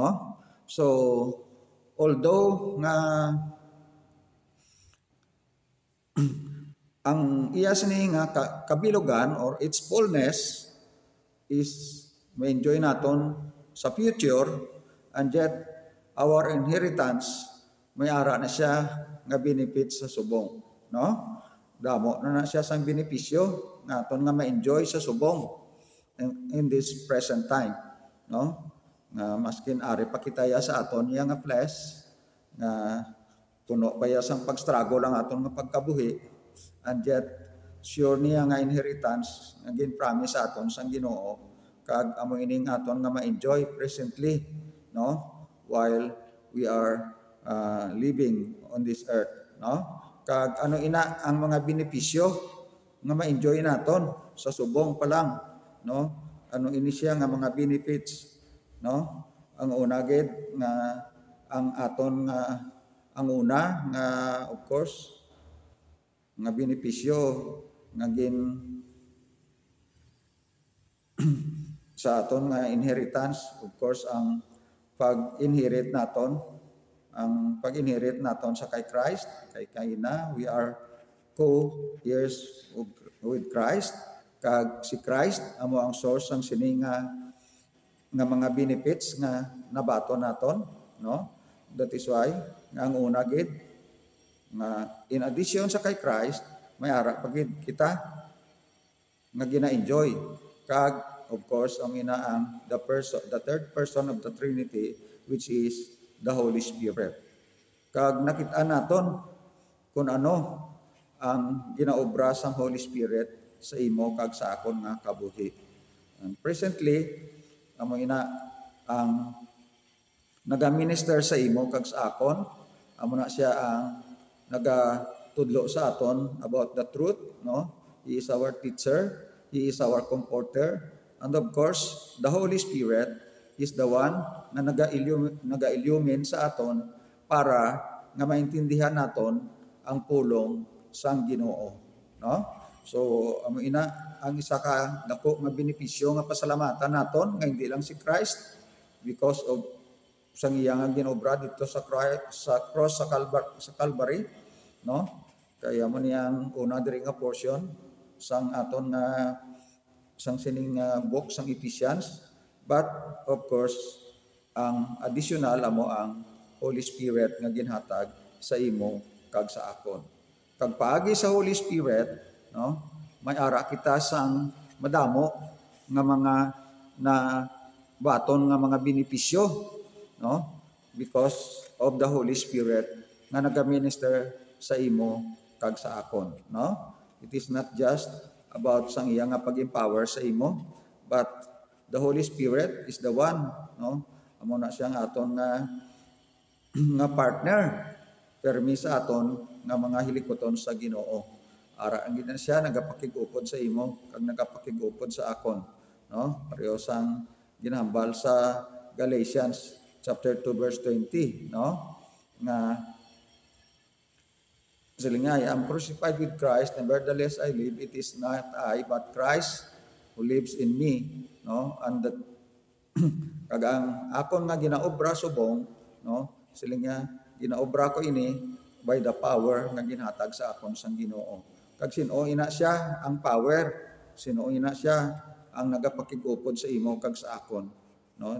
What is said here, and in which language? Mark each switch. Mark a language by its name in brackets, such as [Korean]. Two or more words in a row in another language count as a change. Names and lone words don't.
[English] So although [Hiligaynon] nga ang iya sini nga kabilugan [English] or its fullness is [Hiligaynon] ma-enjoy naton sa future, [English] and yet our inheritance [Hiligaynon] may ara na siya nga benefits sa subong no. Damo na siya sang benepisyo naton nga ma-enjoy sa subong [English] in this present time [Hiligaynon] no. Nga maskin ari pa kitaya sa aton iya nga flesh nga puno pa ya sang pag-struggle ang aton nga pagkabuhi, [English] and yet sure [Hiligaynon] niya nga inheritance nga gin-promise sa aton sang Ginoo kag amo ining aton nga ma-enjoy presently no [English] while we are living on this earth [Hiligaynon] no. Kag ano ina ang mga benepisyo nga ma-enjoy naton sa subong pa lang no. Ano ini siya nga mga benefits no. Ang una gid nga ang aton nga ang una nga of course nga benepisyo nga gin sa aton nga inheritance, [English] of course [Hiligaynon] ang pag-inherit naton sa kay Christ, kay kaina [English] we are co-heirs with Christ, [Hiligaynon] kag si Christ amo ang source ang sini nga mga benefits nga nabato naton no. [English] That is why [Hiligaynon] nga ang una gid nga [English] in addition [Hiligaynon] sa kay Christ may ara pagid kita nga gina-enjoy kag [English] of course [Hiligaynon] ang ina ang [English] the third person of the Trinity, which is the Holy Spirit. [Hiligaynon] Kag nakita naton kung ano ang ginaobra sang Holy Spirit sa imo kag sa akon nga kabuhi. [English] And presently [Hiligaynon] amo ina ang naga-minister sa imo kag sa akon, amo na siya ang nagatudlo sa aton [English] about the truth, [Hiligaynon] no? [English] He is our teacher, he is our comforter, and of course, the Holy Spirit is the one [Hiligaynon] na naga-illumine sa aton para nga maintindihan naton ang pulong sang Ginoo, no? So, amo ina ang isa ka dako nga benepisyo nga pasalamatan naton nga hindi lang si Christ [English] because of [Hiligaynon] sang iyang ginobra dito sa cross sa Calvary, no? Kaya mo niyang una diri nga portion sang aton nga sang sining book sang Ephesians, [English] but of course [Hiligaynon] ang additional amo ang Holy Spirit nga ginhatag sa imo kag sa akon. Kag paagi sa Holy Spirit, no? May ara kita sang madamo nga mga na baton nga mga benepisyo, no? [English] Because of the Holy Spirit [Hiligaynon] nga nagaminister sa imo kag sa akon, no? [English] It is not just about [Hiligaynon] sang iya nga pag-empower sa imo, [English] but the Holy Spirit is the one, [Hiligaynon] no? Amo na siya nga aton nga partner permi sa aton nga mga hilikoton sa Ginoo. Ara ang ginan siya nagapakig-upod sa imo kag nagapakig-upod sa akon, no? Pareho sang ginhambal sa Galatians chapter 2 verse 20, no? Nga silingay, [English] I am crucified with Christ, and nevertheless I live, it is not I but Christ who lives in me, no? And that [Hiligaynon] kag ang akon nga ginaobra subong, no? Silingya ginaobra ko ini by the power nga ginhatag sa akon sang Ginoo. Kag sino ina siya ang power, sino ina siya ang nagapakig-upod sa imo kag sa akon, no?